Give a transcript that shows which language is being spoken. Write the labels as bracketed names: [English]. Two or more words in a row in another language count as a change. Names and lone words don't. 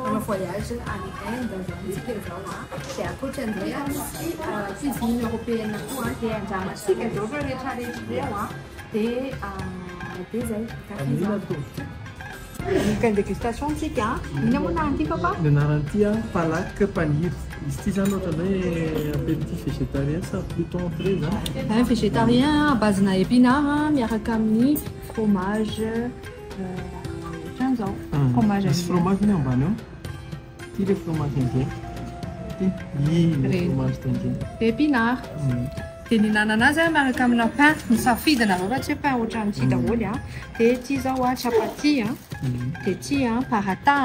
[Malagasy] manao voyage any Inde zao antsika zao dia ankoatran'izay misy [French] cuisine européenne [Malagasy] koa dia andramantsika zao fa rehetrarehetra reo dia zay Amin'ino atao? [French] Nickel dégustation [Malagasy] antsika ina moa nahanty papa? Ny anaran'ity palak paniry. Izy ity zany ohatran'ny hoe [French] apéritif végétarien [Malagasy] sa [French] plutôt entrée [Malagasy] zany. [French] Un végétarien à base-na épinards [Malagasy] miaraka amin'ny fromage ohatran'izao. Fromage Misy fromage ny ambany ao. [French] Ity le fromage indien. Ity le fromage indien. [Malagasy] Épinards. Dia nihinanana azy miaraka amina pain nisafidinareo raha tsy hoe pain ohatran'ity daholo dia ity zao chapati dia ity paratà